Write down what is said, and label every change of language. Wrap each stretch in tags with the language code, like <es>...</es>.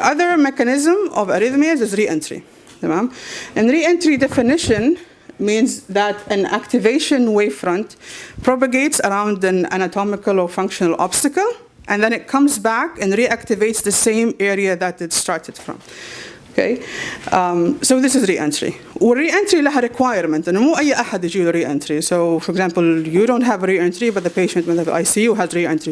<en>The other mechanism of arrhythmias is re-entry. And re-entry definition means that an activation wavefront propagates around an anatomical or functional obstacle, and then it comes back and reactivates the same area that it started from. Okay, so this is re-entry.</en> <ar>Re-entry لها requirement, and مو أي أحد يجي له re-entry.</ar> <en>So, for example, you don't have re-entry, but the patient in the ICU has re-entry.</en>